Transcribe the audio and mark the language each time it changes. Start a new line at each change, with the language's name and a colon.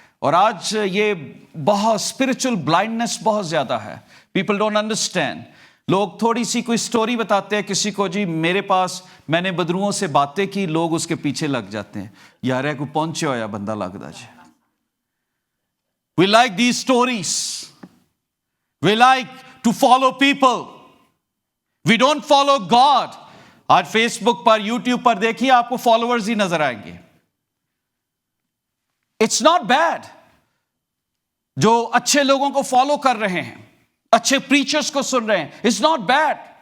Urdu: اور آج یہ بہت اسپرچل بلائنڈنس بہت زیادہ ہے.
English: People don't understand.
Urdu: لوگ تھوڑی سی کوئی سٹوری بتاتے ہیں کسی کو, جی میرے پاس میں نے بدروؤں سے باتیں کی, لوگ اس کے پیچھے لگ جاتے ہیں. یار کو پہنچے ہو یا بندہ لگتا جی.
English: We like these stories. We like to follow people. We don't follow God.
Urdu: آج فیس بک پر, یوٹیوب پر دیکھیے, آپ کو فالوورز ہی نظر آئیں گے.
English: It's not bad.
Urdu: جو اچھے لوگوں کو فالو کر رہے ہیں, اچھے پریچرز کو سن رہے ہیں,
English: It's not bad.